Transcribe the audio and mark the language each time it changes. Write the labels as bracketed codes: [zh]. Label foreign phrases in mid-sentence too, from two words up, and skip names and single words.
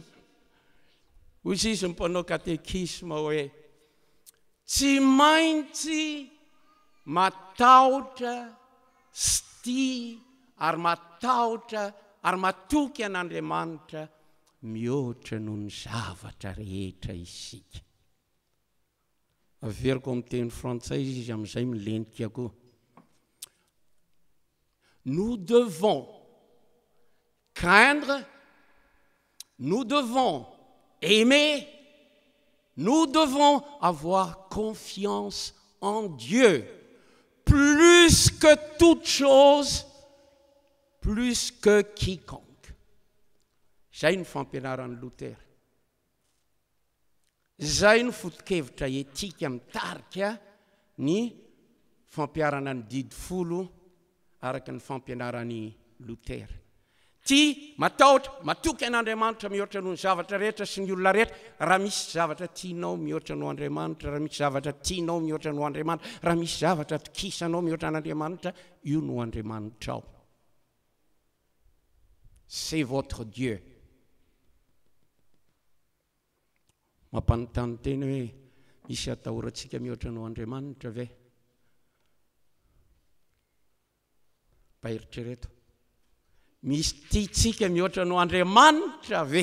[mg] Hoy izy ny mpanao katekisma hoe tsy maintsy matahotra sy ary matahotra ary matoky an'Andriamanitra mihoatra noho ny zavatra rehetra isika. Averiko amin'ny teny frantsay izy amin'izay milentika koa. [fr] Nous devons craindre, nous devons aimer, nous devons avoir confiance en Dieu plus que toute chose, plus que quiconque. [mg] Zay ny fampianaran'ny Lutera. Zay ny foto-kevitra etika mitarika ny fampiarana ny didifolo araka ny fampianaran'ny Lutera. Tia matahotra, matoky an'Andriamanitra mihoatra noho ny zavatra rehetra sy ny olona rehetra. Raha misy zavatra tianao mihoatra noho Andriamanitra, raha misy zavatra tianao mihoatra noho Andriamanitra, raha misy zavatra tokisanao mihoatra n'Andriamanitra, io no Andriamanitra ao. [fr] C'est votre Dieu. [mg] Mampanontany teny hoe misy atahorantsika mihoatra noho Andriamanitra ve? Paheritrereto. Misy tiantsika mihoatra noho Andriamanitra ve?